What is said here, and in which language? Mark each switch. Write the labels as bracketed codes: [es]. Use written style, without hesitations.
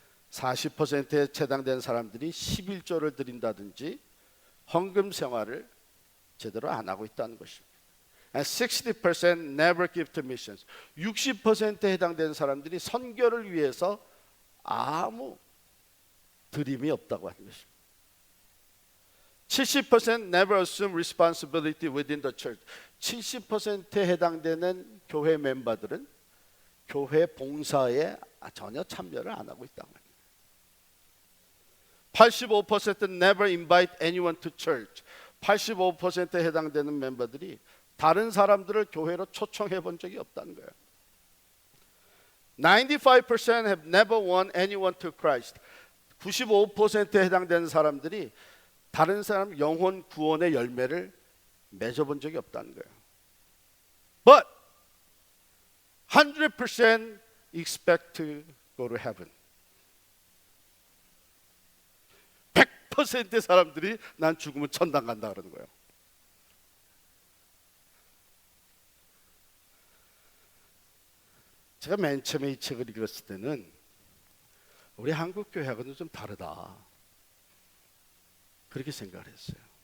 [ko] 40%에 해당되는 사람들이 11조를 드린다든지 헌금 생활을 제대로 안 하고 있다는 것입니다. [en] And 60% never give to missions. [ko] 60%에 해당되는 사람들이 선교를 위해서 아무 드림이 없다고 하는 것입니다. [en] 70% never assume responsibility within the church. [ko] 70%에 해당되는 교회 멤버들은 교회 봉사에 전혀 참여를 안 하고 있다고 합니다. [en] 85% never invite anyone to church. [ko] 85%에 해당되는 멤버들이 다른 사람들을 교회로 초청해 본 적이 없다는 거예요. [en] 95% have never won anyone to Christ. [ko] 95%에 해당되는 사람들이 다른 사람 영혼 구원의 열매를 맺어본 적이 없다는 거예요. [en] But 100% expect to go to heaven. [ko] 100%의 사람들이 난 죽으면 천당 간다 그러는 거예요. 제가 맨 처음에 이 책을 읽었을 때는 우리 한국 교회하고는 좀 다르다 그렇게 생각을 했어요.